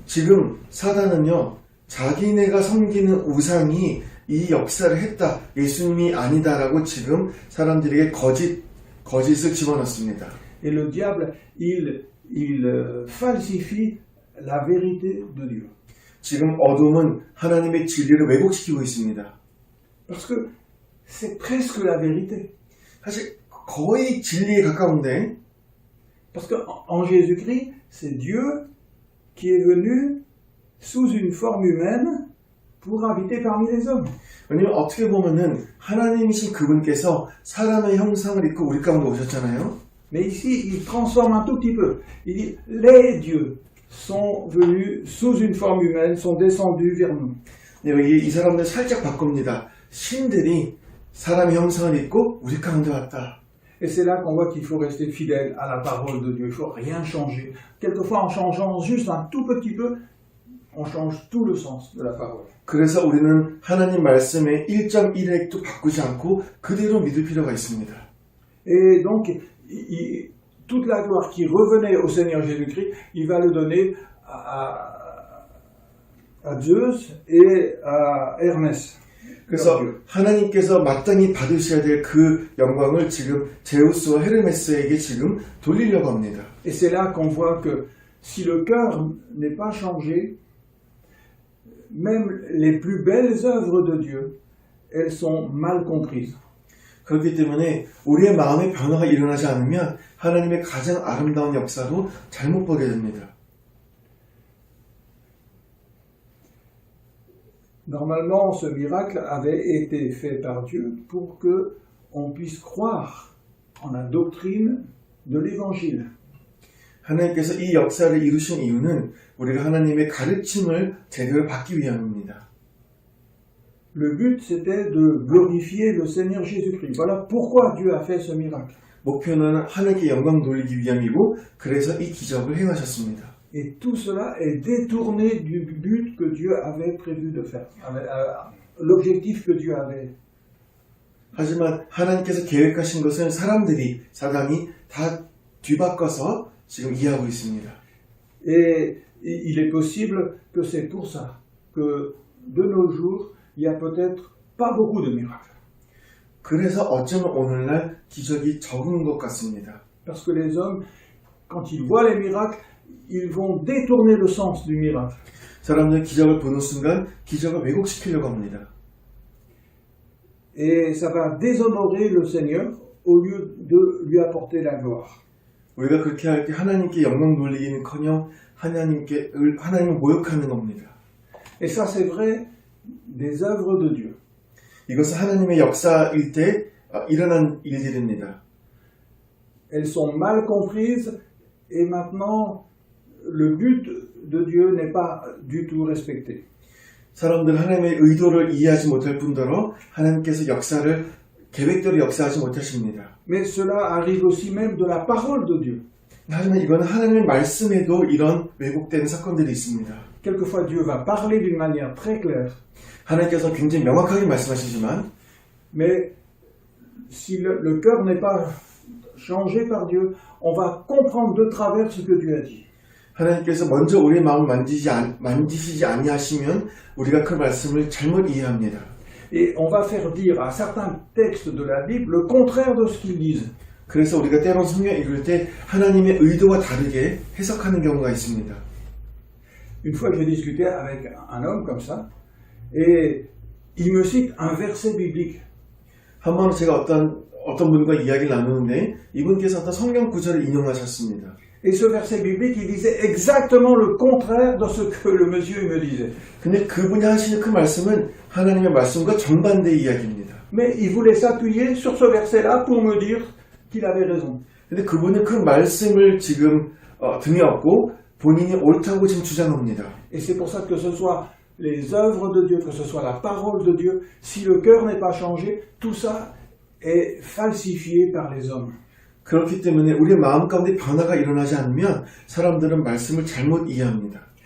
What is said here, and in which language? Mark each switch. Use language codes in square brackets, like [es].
[ko] 지금 사단은요, 자기네가 섬기는 우상이 이 역사를 했다. 예수님이 아니다라고 지금 사람들에게 거짓을 집어넣습니다. [fr] Et le diable, il falsifie la vérité de Dieu. [ko] 지금 어둠은 하나님의 진리를 왜곡시키고 있습니다. [fr] Parce que c'est presque la vérité. [ko] 사실 거의 진리에 가까운데 [fr] Parce qu'en Jésus-Christ, c'est Dieu qui est venu sous une forme humaine pour habiter parmi les hommes. [ko] 왜냐면 어떻게 보면은 하나님이신 그분께서 사람의 형상을 입고 우리 가운데 오셨잖아요. [fr] Mais ici, il transforme un tout petit peu. Il dit, les dieux sont venus sous une forme humaine, sont descendus vers nous. [ko] 여기 이 사람들 살짝 바꿉니다. 신들이 사람의 형상을 입고 우리 가운데 왔다. [fr] Et c'est là qu'on voit qu'il faut rester fidèle à la parole de Dieu. Il ne faut rien changer. Quelquefois, en changeant juste un tout petit peu, on change tout le sens de la parole. [ko] 그래서 우리는 하나님 말씀의 1.1획도 바꾸지 않고 그대로 믿을 필요가 있습니다. [fr] Et donc, toute la gloire qui revenait au Seigneur Jésus-Christ, il va le donner à Zeus et à Hermès. [ko] 그래서 하나님께서 마땅히 받으셔야 될 그 영광을 지금 제우스와 헤르메스에게 지금 돌리려고 합니다. [fr] Et c'est là qu'on voit que si le cœur n'est pas changé, même les plus belles œuvres de Dieu, elles sont mal comprises. [ko] 그렇기 때문에 우리의 마음의 변화가 일어나지 않으면 하나님의 가장 아름다운 역사도 잘못 보게 됩니다. [fr] Normalement, ce miracle avait été fait par Dieu pour que on puisse croire en la doctrine de l'Évangile. [ko] 하나님께서 이 역사를 이루신 이유는 우리가 하나님의 가르침을 제대로 받기 위함입니다. [fr] Le but, c'était de glorifier le Seigneur Jésus-Christ. Voilà pourquoi Dieu a fait ce miracle. [ko] 목표는 하나님께 영광 돌리기 위함이고 그래서 이 기적을 행하셨습니다. [fr] Et tout cela est détourné du but que Dieu avait prévu de faire, l'objectif que Dieu avait. [ko] 하지만 하나님께서 계획하신 것은 사단이 다 뒤바꿔서 지금 이해하고 있습니다. [fr] Et il est possible que c'est pour ça que de nos jours, il y a peut-être pas beaucoup de miracles. [ko] 그래서 어쩌면 오늘날 기적이 적은 것 같습니다. [fr] Parce que les hommes, quand ils voient les miracles, ils vont détourner le sens du miracle. [ko] 사람들은 기적을 보는 순간 기적을 왜곡시키려고 합니다. [fr] Et ça va déshonorer le Seigneur au lieu de lui apporter la gloire. [ko] 우리가 그렇게 할 때 하나님께 영광 돌리기는커녕 하나님을 모욕하는 겁니다. [fr] Et ça, c'est vrai des œuvres de Dieu. [ko] 이것은 하나님의 역사일 때 일어난 일들입니다. [fr] Elles sont mal comprises et maintenant le but de Dieu n'est pas du tout respecté. [ko] 사람들 하나님의 의도를 이해하지 못할 뿐더러 하나님께서 역사를 계획대로 역사하지 못하십니다. [fr] Mais cela arrive aussi même de la parole de Dieu. [ko] 하지만 이거는 하나님의 말씀에도 이런 왜곡되는 사건들이 있습니다. [fr] Quelquefois Dieu va parler d'une manière très claire. [ko] 하나님께서 굉장히 명확하게 말씀하시지만 [fr] Mais si le cœur n'est pas changé par Dieu, on va comprendre de travers ce que Dieu a dit. [ko] 하나님께서 먼저 우리의 마음을 만지시지 아니하시면 우리가 그 말씀을 잘못 이해합니다. [fr] Et on va faire dire à certains textes de la Bible le contraire de ce qu'ils disent. [ko] 그래서 우리가 때론 성경 읽을 때 하나님의 의도와 다르게 해석하는 경우가 있습니다. [fr] Une fois, j'ai discuté avec un homme comme ça, et il me cite un verset biblique. [ko] 한 번은 제가 어떤 분과 이야기를 나누는데 이분께서 어떤 성경 구절을 인용하셨습니다. [fr] Et ce verset biblique, il disait exactement le contraire de ce que le monsieur me disait. [ko] 근데 그분이 하시는 그 말씀은 하나님의 말씀과 정반대의 이야기입니다. [fr] Mais il voulait s'appuyer sur ce verset-là pour me dire qu'il avait raison. [ko] 근데 그분은 그 말씀을 지금 등에 업고 본인이 옳다고 지금 주장합니다. [fr] Et c'est pour ça que ce soit les œuvres de Dieu, que ce soit la parole de Dieu, si le cœur n'est pas changé, tout ça est falsifié par les hommes. [ko] 그렇기 때문에 우리의 마음 가운데 변화가 일어나지 않으면 사람들은 말씀을 잘못 이해합니다.